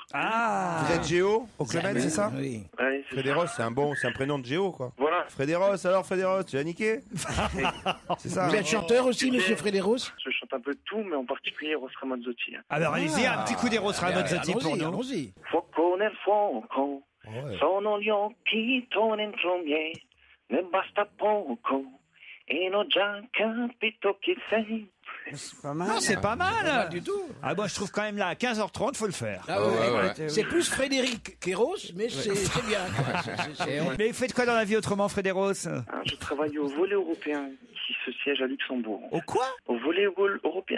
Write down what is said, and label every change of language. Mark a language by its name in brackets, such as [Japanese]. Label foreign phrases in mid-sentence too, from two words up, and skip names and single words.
[French] Ah, Vous êtes Géo au Clément, c'est ça? Oui. Ouais, c'est Frédéros, c'est un prénom de Géo, quoi. Voilà. Frédéros, alors Frédéros, tu l'as niqué? C'est ça. Vous êtes chanteur aussi, monsieur Frédéros? Je chante un peu de tout, mais en particulier Eros Ramazzotti. alors allez-y, un petit coup d'Eros Ramazzotti pour nous. Allons-y. [Italian] Fuoco nel fuoco, sono gli occhi tuoi dentro miei, ne basta poco, e l'ho già capito chi sei. [French] C'est pas mal. Non, c'est pas mal. Pas du tout. Ah, moi je trouve quand même là, à 15h30, faut le faire. Ah ouais. C'est plus Frédéric qu'Eros, mais c'est bien. Mais vous faites quoi dans la vie autrement, Frédéros? Je travaille au volley européen qui se siège à Luxembourg. Au quoi? Au volleyball européen.